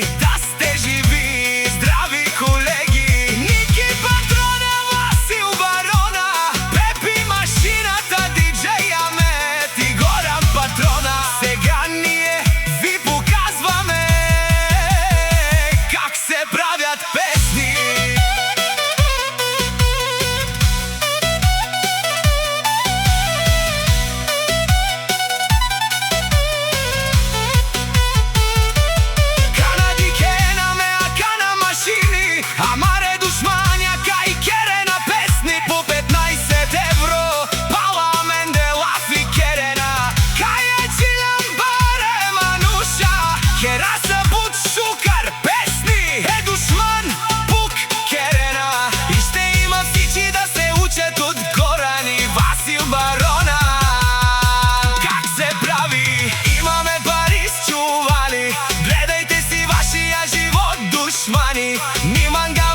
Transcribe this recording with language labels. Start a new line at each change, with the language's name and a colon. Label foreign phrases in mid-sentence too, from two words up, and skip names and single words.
Bulgarian: Да сте живи, здрави колеги! Ники Патрона, Васил Барона, Пепи Машината, диджей Амет и Горан Патрона. Сега ние ви показваме как се правят песни.
Romany: Амаре душманя, кај керена песни по 15 евро. Пала Менделав и керена, кај е Чилан баре мануша. Кераса буд шукар песни, е душман пук керена.
Bulgarian: И ще има всички да се учат от Горан и Васил Барона. Как се прави? Имаме пари с чували. Гледайте си вашия живот, душмани. Нима